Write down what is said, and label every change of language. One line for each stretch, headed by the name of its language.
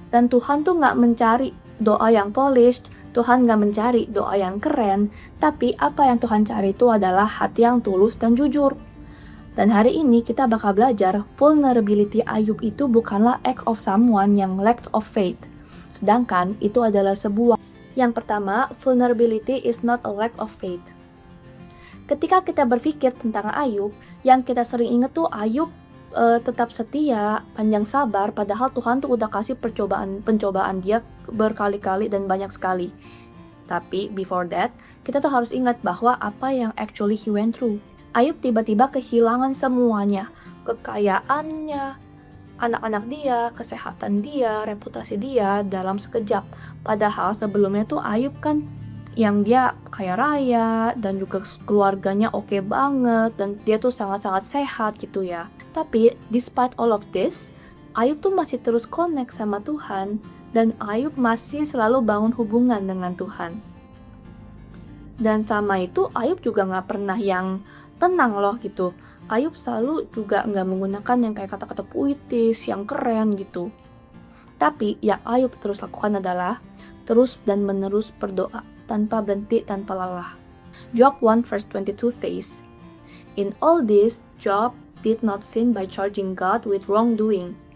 Indonesian: Dan Tuhan tuh gak mencari doa yang polished, Tuhan gak mencari doa yang keren, tapi apa yang Tuhan cari itu adalah hati yang tulus dan jujur. Dan hari ini kita bakal belajar vulnerability Ayub itu bukanlah
English: act of someone
Indonesian: yang
English: lack of faith,
Indonesian: sedangkan itu adalah sebuah. Yang pertama,
English: vulnerability is not a lack of faith.
Indonesian: Ketika kita berpikir tentang Ayub, yang kita sering ingat tuh Ayub tetap setia, panjang sabar, padahal Tuhan tuh udah kasih pencobaan dia berkali-kali dan banyak sekali. Tapi
English: before that,
Indonesian: kita tuh harus ingat bahwa apa yang
English: actually he went through.
Indonesian: Ayub tiba-tiba kehilangan semuanya, kekayaannya, anak-anak dia, kesehatan dia, reputasi dia dalam sekejap. Padahal sebelumnya tuh Ayub kan yang dia kaya raya dan juga keluarganya oke banget dan dia tuh sangat-sangat sehat gitu ya. Tapi
English: despite all of this,
Indonesian: Ayub tuh masih terus connect sama Tuhan dan Ayub masih selalu bangun hubungan dengan Tuhan. Dan sama itu Ayub juga gak pernah yang tenang loh gitu. Ayub selalu juga nggak menggunakan yang kayak kata-kata puitis, yang keren gitu. Tapi yang Ayub terus lakukan adalah terus dan menerus berdoa, tanpa berhenti, tanpa lelah.
English: Job 1 verse 22 says, "In all this, Job did not sin by charging God with wrongdoing."